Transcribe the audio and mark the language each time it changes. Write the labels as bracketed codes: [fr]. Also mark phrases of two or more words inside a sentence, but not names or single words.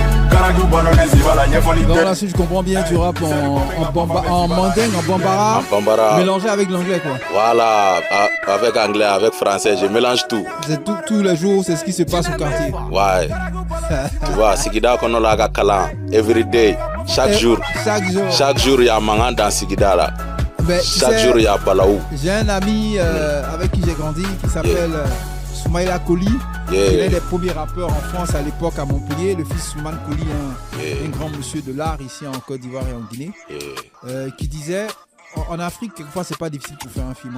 [fr] Donc là, si je comprends bien, tu rappes en mandingue, en bambara, mélangé avec l'anglais, quoi. Voilà, avec anglais, avec français, je mélange tout. C'est tous les jours, c'est ce qui se passe au quartier. Ouais. Tu vois, [bm] Sigida kono laga kala, [en] every day, [fr] chaque jour. Chaque jour, il y a mangan dans Sigida là. Chaque jour, il y a balaou. J'ai un ami avec qui j'ai grandi qui s'appelle Soumaïla Koli. Il est des premiers rappeurs en France à l'époque à Montpellier, le fils Souman Koli, un grand monsieur de l'art ici en Côte d'Ivoire et en Guinée, qui disait en Afrique, quelquefois c'est pas difficile pour faire un film.